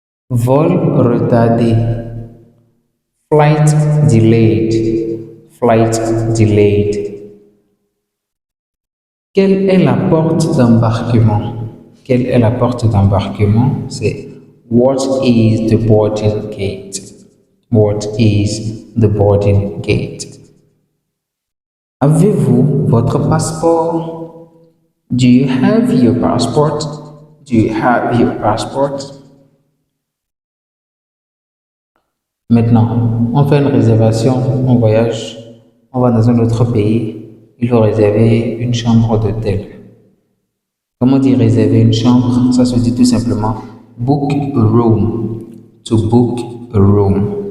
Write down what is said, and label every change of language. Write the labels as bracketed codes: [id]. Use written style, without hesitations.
[fr] Vol retardé. [en] Flight delayed. Flight delayed. [fr] Quelle est la porte d'embarquement? Quelle est la porte d'embarquement? C'est [en] what is the boarding gate? What is the boarding gate? [fr] Avez-vous votre passeport? [en] Do you have your passport? Do you have your passport? [fr] Maintenant, on fait une réservation, on voyage, on va dans un autre pays. Il faut réserver une chambre d'hôtel. Comment dire réserver une chambre? Ça se dit tout simplement [en] book a room. To book a room.